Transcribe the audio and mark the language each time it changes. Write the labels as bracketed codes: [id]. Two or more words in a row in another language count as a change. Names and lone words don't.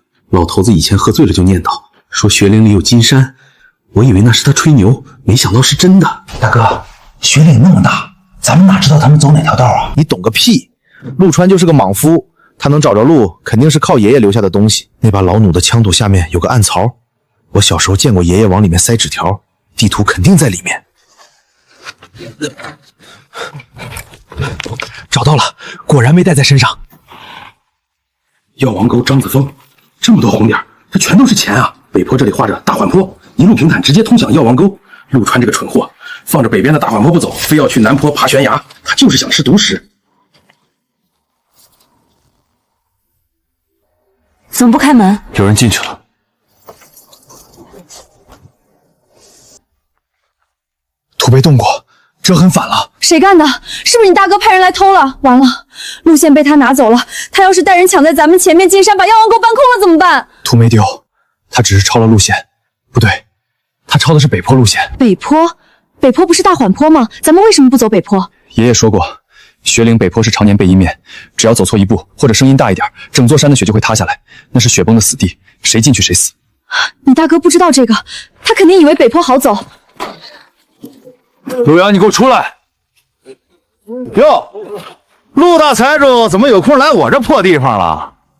[zh] 老头子以前喝醉了就念叨，说雪岭里有金山，我以为那是他吹牛，没想到是真的。大哥，雪岭那么大，咱们哪知道他们走哪条道啊？你懂个屁！陆川就是个莽夫，他能找着路，肯定是靠爺爺留下的東西。那把老弩的槍肚下面有個暗槽，我小時候見過爺爺往裡面塞紙條，地圖肯定在裡面。找到了，果然沒帶在身上。藥王溝張子峰，這麼多紅點，這全都是錢啊！北坡這裡畫着大緩坡，一路平坦直接通向藥王溝。陸川這個蠢貨，放着北邊的大緩坡不走，非要去南坡爬懸崖，他就是想吃獨食。怎麼不開門？有人進去了。土被動過，這很反了。誰幹的？是不是你大哥派人來偷了？完了，路線被他拿走了。他要是帶人搶在咱們前面進山，把藥王溝搬空了怎麼辦？土沒丟，他只是抄了路線。不對，他抄的是北坡路線。北坡？北坡不是大緩坡嗎？咱們為什麼不走北坡？爺爺說過，雪嶺北坡是常年背陰面，只要走錯一步或者聲音大一點，整座山的雪就會塌下來，那是雪崩的死地，誰進去誰死。你大哥不知道這個，他肯定以為北坡好走。陸陽，你給我出來！喲，陸大財主怎麼有空來我這破地方了？